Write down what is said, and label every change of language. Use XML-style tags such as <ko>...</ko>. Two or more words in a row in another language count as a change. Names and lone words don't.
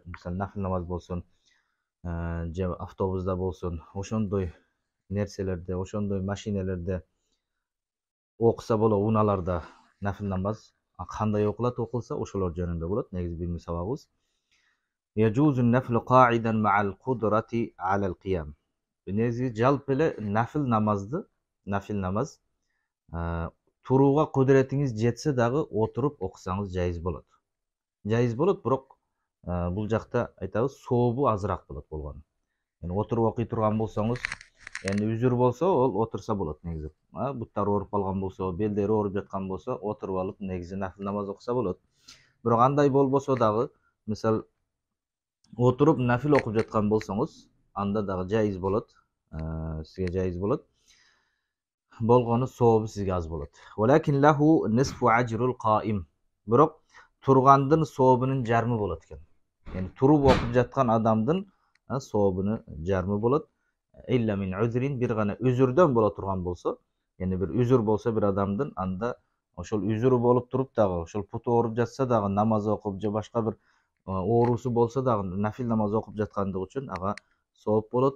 <ky>Мисалы нафил намаз болсун, же автобуста болсун, ошондой нерселерде, ошондой машинелерде окуса болот, унааларда нафил намаз кандай окулат, окулса ошолор жөнүндө болот негизи бүгүнкү сабагыбыз.</ky> <ar>يجوز النفل قاعدا مع القدرة على القيام.</ar> <ky>Негизи жалпы эле нафил намаз турууга кудуретиңиз жетсе дагы отуруп окусаңыз жайыз болот. Жайыз болот, бирок бул жакта айтабыз сообу азыраак болот болгону. Отуруп окуй турган болсоңуз, үзүр болсо ол отурса болот негизи. Буттары ооруп калган болсо, белдери ооруп жаткан болсо, отуруп алып негизи нафил намаз окуса болот. Бирок андай болбосо дагы, мисал отуруп нафил окуп жаткан болсоңуз, анда дагы жайыз болот. Сизге жайыз болот. Болгону сообу сизге аз болот.</ky> <ar>ولكن له نصف أجر القائم.</ar> <ky>Бирок тургандын сообунун жарымы болот экен. Туруп окуп жаткан адамдын сообунун жарымы болот.</ky> <ar>إلا من عذر,</ar> <ky>бир гана үзүрдөн боло турган болсо, бир үзүр болсо бир адамдын, анда ошол үзүрү болуп туруп дагы, ошол путу ооруп жатса дагы намаз окуп, же башка бир оорусу болсо дагы нафил намаз окуп жаткандыгы үчүн ага сооп болот.</ky>